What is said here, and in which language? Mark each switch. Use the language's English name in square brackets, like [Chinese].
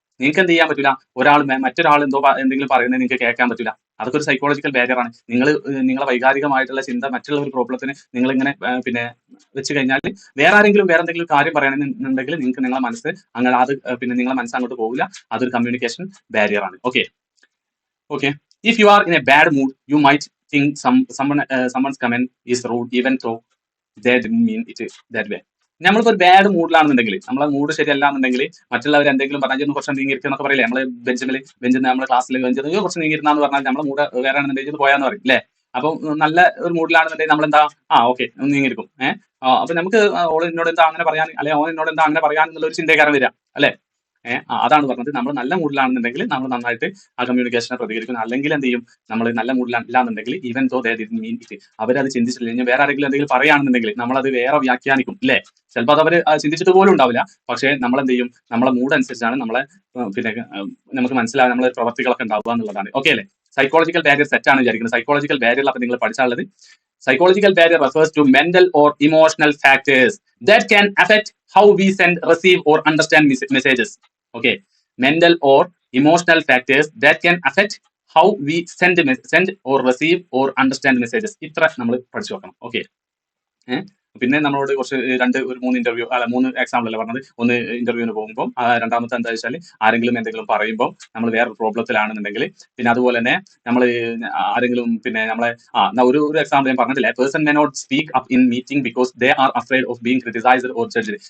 [Malayalam] നിങ്ങൾക്ക് എന്ത് ചെയ്യാൻ പറ്റില്ല, മറ്റൊരാൾ എന്തെങ്കിലും പറയുന്നത് നിങ്ങൾക്ക് കേൾക്കാൻ പറ്റില്ല. അതൊക്കെ ഒരു സൈക്കോളജിക്കൽ ബാരിയർ ആണ്. നിങ്ങളെ വൈകാരികമായിട്ടുള്ള ചിന്ത മറ്റുള്ള ഒരു പ്രോബ്ലത്തിന് നിങ്ങൾ ഇങ്ങനെ വെച്ച് കഴിഞ്ഞാൽ, വേറെ എന്തെങ്കിലും കാര്യം പറയണമെന്നുണ്ടെങ്കിൽ നിങ്ങളെ മനസ്സ് അങ്ങനെ നിങ്ങളെ മനസ്സ് അങ്ങോട്ട് പോകില്ല. അതൊരു കമ്മ്യൂണിക്കേഷൻ ബാരിയർ ആണ്. [English] Okay, if you are in a bad mood, you might think someone's comment is rude, even though they didn't mean it that way. [Malayalam] നമ്മളിപ്പോ ഒരു ബാഡ് മൂഡിലാണെന്നുണ്ടെങ്കിൽ, നമ്മളെ മൂഡ് ശരിയല്ല എന്നുണ്ടെങ്കിൽ, മറ്റുള്ളവർ എന്തെങ്കിലും പറഞ്ഞാൽ കുറച്ച് നീങ്ങിയിരിക്കുന്നൊക്കെ പറയില്ലേ? നമ്മള് ബെഞ്ചിൽ നമ്മുടെ ക്ലാസ്സിൽ കുറച്ച് നീങ്ങിരുന്നാന്ന് പറഞ്ഞാൽ നമ്മുടെ മൂഡ് വേറെ ആണെന്നുണ്ടെങ്കിൽ പോയാന്ന് പറയും അല്ലേ? അപ്പം നല്ല ഒരു മൂഡിലാണെന്നുണ്ടെങ്കിൽ നമ്മൾ എന്താ, ഓക്കെ നീങ്ങിയിരിക്കും. അപ്പൊ നമുക്ക് ഓൾ എന്നോട് എന്താ അങ്ങനെ പറയാൻ, അല്ലെ ഓൻ എന്നോട് എന്താ അങ്ങനെ പറയാൻ എന്നുള്ള ഒരു ചിന്തക്കാരൻ വരിക അല്ലെ? അതാണ് പറഞ്ഞത്. നമ്മൾ നല്ല മൂഡിലാണെന്നുണ്ടെങ്കിൽ നമ്മൾ നന്നായിട്ട് ആ കമ്മ്യൂണിക്കേഷനെ പ്രതികരിക്കുന്നു. അല്ലെങ്കിൽ എന്ത് ചെയ്യും, നമ്മൾ നല്ല മൂഡിലാണെന്നുണ്ടെങ്കിൽ, [English] even though they didn't mean it, [Malayalam] അവരത് ചിന്തിച്ചില്ല, ഇനി വേറെ ആരെങ്കിലും എന്തെങ്കിലും പറയുകയാണെന്നുണ്ടെങ്കിൽ നമ്മളത് വേറെ വ്യാഖ്യാനിക്കും അല്ലേ? ചിലപ്പോൾ അത് അവർ ചിന്തിച്ചിട്ട് പോലും ഉണ്ടാവില്ല. പക്ഷേ നമ്മൾ എന്ത് ചെയ്യും, നമ്മളെ മൂഡ് അനുസരിച്ചാണ് നമുക്ക് മനസ്സിലാവുക, നമ്മളെ പ്രവർത്തികളൊക്കെ ഉണ്ടാവുക എന്നുള്ളതാണ്. ഓക്കെ അല്ലേ? സൈക്കോളജിക്കൽ ബാരിയർ സെറ്റ് ആണ് വിചാരിക്കുന്നത്. സൈക്കോളജിക്കൽ ബാരിയർ അപ്പൊ നിങ്ങൾ പഠിച്ചാലുള്ളത് [English] psychological barrier refers to mental or emotional factors that can affect how we send, receive, or understand messages. Okay, mental or emotional factors that can affect how we send or receive or understand messages. [Malayalam] ഇത്ര നമ്മൾ പഠിച്ചു വെക്കണം. Okay, പിന്നെ നമ്മളോട് കുറച്ച് ഒരു 3 example അല്ലേ പറഞ്ഞത്. ഒന്ന് ഇന്റർവ്യൂവിന് പോകുമ്പോൾ, രണ്ടാമത്തെ എന്താ വെച്ചാൽ ആരെങ്കിലും എന്തെങ്കിലും പറയുമ്പോൾ നമ്മൾ വേറെ പ്രോബ്ലത്തിലാണെന്നുണ്ടെങ്കിൽ, പിന്നെ അതുപോലെ തന്നെ നമ്മൾ ആരെങ്കിലും പിന്നെ നമ്മളെ ഒരു എക്സാമ്പിൾ ഞാൻ പറഞ്ഞിട്ടില്ല, [English] Person may not speak up in meeting because they are afraid of being criticised or judged.